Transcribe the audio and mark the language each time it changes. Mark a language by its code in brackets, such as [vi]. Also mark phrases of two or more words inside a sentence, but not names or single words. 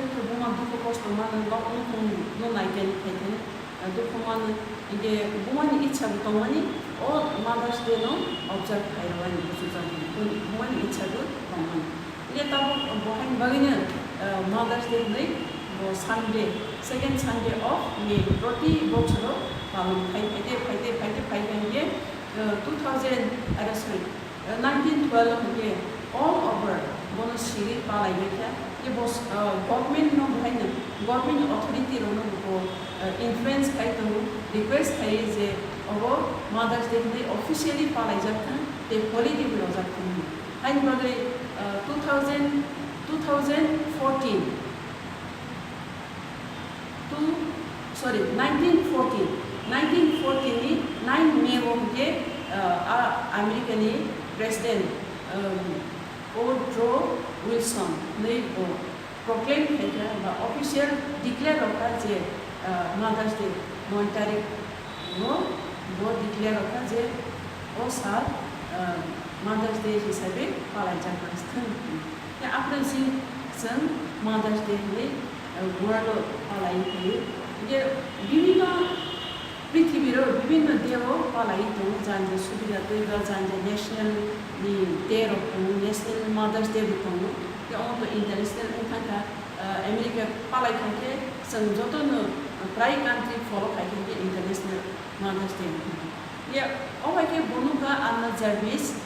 [brx] तो बुमा दुखु खस्थ' मानो लखौ नो नायगेन खायथेन दुखु मानो इदे बुमानि इच्छा दंमानि ओ मादार्स डे नो ऑब्जर्व खायरावानि बुजुजानि बुमानि इच्छाबो दंमानि ये ताबो बहाय बागैनो मादार्स डे नै [en] Sunday second Sunday of May [brx] प्रति बछरो पालन फाइते ये 1912 ये [en] all over [brx] बनो सिरि पालायनाय ये बस गवर्नमेंट नो बहायनो [en] government authority [brx] रोनो को इन्फ्लुएंस खायतो रिक्वेस्ट खायो जे अबो मादार्स डे नै ऑफिशियली पालायजाथों ते हॉलिडे बो जाथों हाइन बागै 1914 1914 9 मे के अमेरिकानि प्रेसिडेंट वुड्रो विल्सन नै प्रोक्लेम खायगा बा [en] official declare [brx] रखा जे मादार्स डे 9 तारिख वो डिक्लेयर रखा जे ओ साल मादार्स डे हिसाबै पालायजागासिनो या आफ्टर जि जों मादार्स डे नै वर्ल्ड पालाययो ये विभिन्न पृथ्वीरो विभिन्न देव पालायतो जान्जे सुबिदा दैबा जान्जे नेशनल नि डे रखौ [en] National Mother's Day [brx] रखौ या अन इंटरनेशनल ओंखाका अमेरिका पालायखांके जों जतनो प्राय [en] country follow [brx] खायके [en] International Mother's Day [brx] ये अबायके बनुका आन्ना जार्भिस